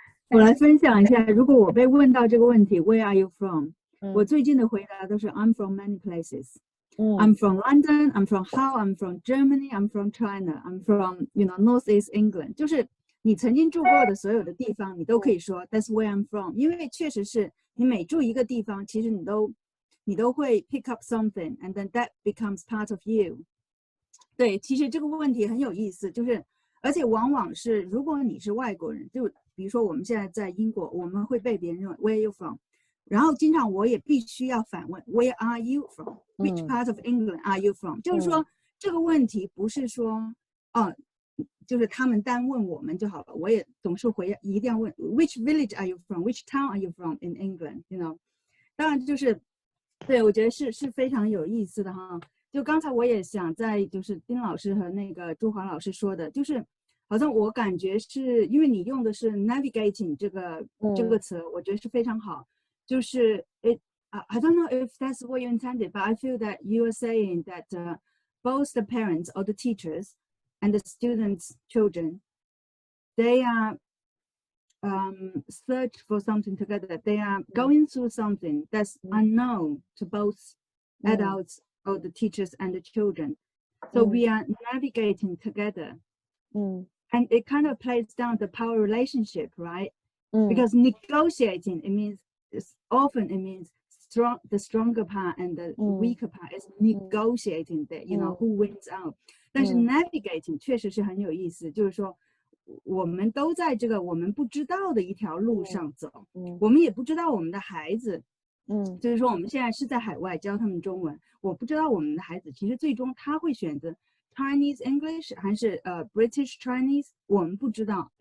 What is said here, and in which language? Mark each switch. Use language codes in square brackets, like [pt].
[zh] 我来分享一下如果我被问到这个问题 [en] where are you from [zh] 我最近的回答都是 [en] I'm from many places I'm from London, I'm from Hull, I'm from Germany, I'm from China, I'm from, Northeast England. [zh] 就是你曾经住过的所有的地方，你都可以说 [en] That's where I'm from. [zh] 因为确实是你每住一个地方，其实你你都会 [en] pick up something and then that becomes part of you。 [zh] 对，其实这个问题很有意思，就是而且往往是如果你是外国人，就比如说我们现在在英国，我们会被别人问 [en] Where are you from， [zh] 然后经常我也必须要反问 Where are you from， [en] Which part of England are you from， [zh] 就是说这个问题不是说就是他们单问我们就好了，我也总是一定要问 [en] Which village are you from， Which town are you from in England， you know。 [zh] 当然就是对，我觉得是非常有意思的哈。就刚才我也想在就是丁老师和那个朱华老师说的，就是好像我感觉是因为你用的是 navigating 这个词，我觉得是非常好。就是 [en] I don't know if that's what you intended, but I feel that you are saying that both the parents or the teachers and the students' children, they are search for something together. They are going through something that's unknown to both adults or the teachers and the children. So we are navigating together. And it kind of plays down the power relationship, right? Because negotiating, it means often it means the stronger part and the weaker part is negotiating that, you know, who wins out. [zh] 但是 navigating 确实是很有意思，就是说我们都在这个我们不知道的一条路上走，我们也不知道我们的孩子，就是说我们现在是在海外教他们中文，我不知道我们的孩子其实最终他会选择 Chinese English 还是British Chinese， 我们不知道。